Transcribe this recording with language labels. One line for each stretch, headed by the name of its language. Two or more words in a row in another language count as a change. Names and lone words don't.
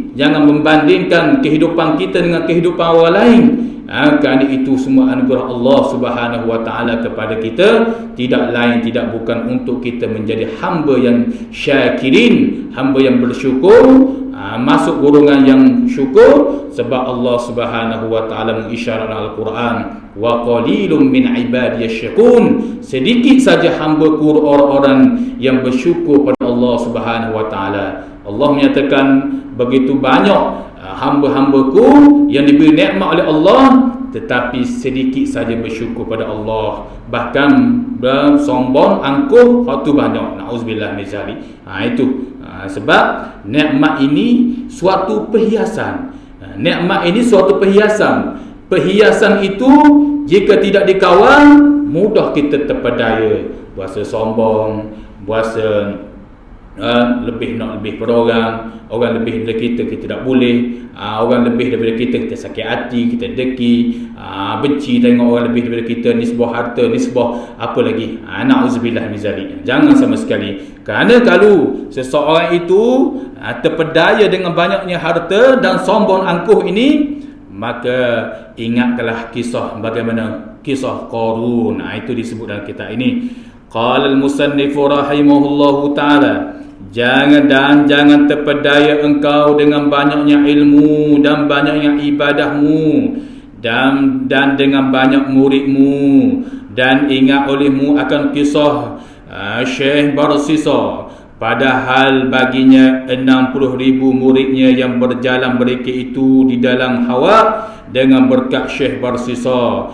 Malay: Jangan membandingkan kehidupan kita dengan kehidupan orang lain. Kerana itu semua anugerah Allah
Arabic: سبحانه وتعالى
Malay: kepada kita, tidak lain tidak bukan untuk kita menjadi hamba yang syakirin, hamba yang bersyukur, masuk golongan yang syukur. Sebab Allah
Arabic: سبحانه وتعالى
Malay: mengisyaratkan Al-Quran,
Arabic: وقليل من عبادي الشكور,
Malay: sedikit saja hamba-Ku orang-orang yang bersyukur pada Allah
Arabic: سبحانه وتعالى.
Malay: Allah menyatakan begitu banyak hamba-hamba-Ku yang diberi nikmat oleh Allah, tetapi sedikit saja bersyukur pada Allah, bahkan bersombong angkuh waktu banyak.
Arabic: نعوذ بالله من ذلك.
Malay: Itu sebab nikmat ini suatu perhiasan. Nikmat ini suatu perhiasan. Perhiasan itu jika tidak dikawal, mudah kita terpedaya, berasa sombong, berasa lebih nak lebih pada orang lebih daripada kita tak boleh, orang lebih daripada kita sakit hati, kita deki, benci tengok orang lebih daripada kita, nisbah harta, nisbah apa lagi,
Arabic: نعوذ بالله من ذلك.
Malay: Jangan sama sekali. Kerana kalau seseorang itu terpedaya dengan banyaknya harta dan sombong angkuh ini, maka ingatlah kisah bagaimana kisah Qarun. Itu disebut dalam kitab ini.
Arabic: قال المصنف رحمه الله تعالى,
Malay: jangan terpedaya engkau dengan banyaknya ilmu dan banyaknya ibadahmu dan dengan banyak muridmu, dan ingat olehmu akan kisah Syekh Barsisa, padahal baginya 60,000 muridnya yang berjalan mereka itu di dalam hawa dengan berkat Syekh Barsisa.